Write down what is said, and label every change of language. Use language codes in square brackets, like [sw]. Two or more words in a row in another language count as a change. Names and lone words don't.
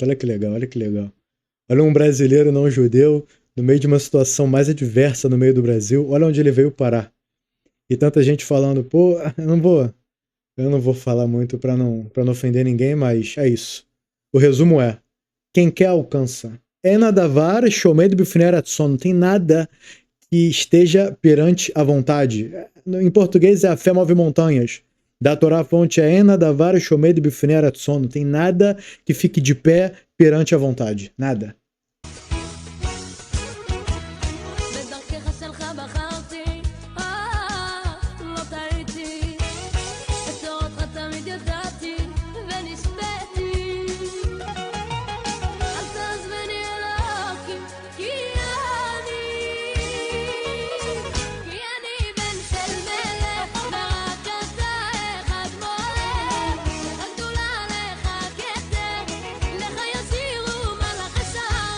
[pt] Olha que legal, olha que legal. Olha um brasileiro não judeu, no meio de uma situação mais adversa no meio do Brasil. Olha onde ele veio parar. E tanta gente falando, pô, eu não vou falar muito pra não ofender ninguém, mas é isso. O resumo é, quem quer alcança. [he] אין הדבר עומד בפני הרצון. [pt] Não tem nada que esteja perante a vontade. Em português é a fé move montanhas. Da Torá a fonte é [he] אין הדבר עומד בפני הרצון. [pt] Não tem nada que fique de pé perante a vontade. Nada. [he] בדרכך שלך בחרתי, לא טעיתי, את תורתך תמיד ידעתי ונשבעתי. אל תעזבני אלוקים, כי אני בן של מלך, ורק אתה אחד מולך, לך גדולה לך כתר, לך יסירו מלאכי